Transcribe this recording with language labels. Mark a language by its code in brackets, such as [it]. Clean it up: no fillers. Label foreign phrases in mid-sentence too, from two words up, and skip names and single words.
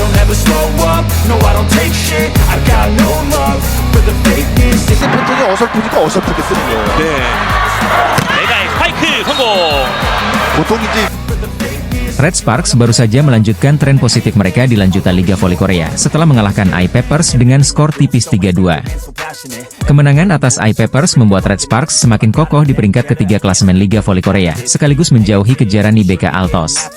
[en] never slow up, no I don't take shit, I got no love for the fakeness. [ko] 패턴이 어설프니까 어설프게 쓰는 거예요. 네. 메가의 스파이크 성공. 보통 이제 [id] Red Sparks baru saja melanjutkan tren positif mereka di lanjutan Liga Voli Korea setelah mengalahkan I-Peppers dengan skor tipis 3-2. Kemenangan atas I-Peppers membuat Red Sparks semakin kokoh di peringkat ketiga klasemen Liga Voli Korea, sekaligus menjauhi kejaran IBK Altos.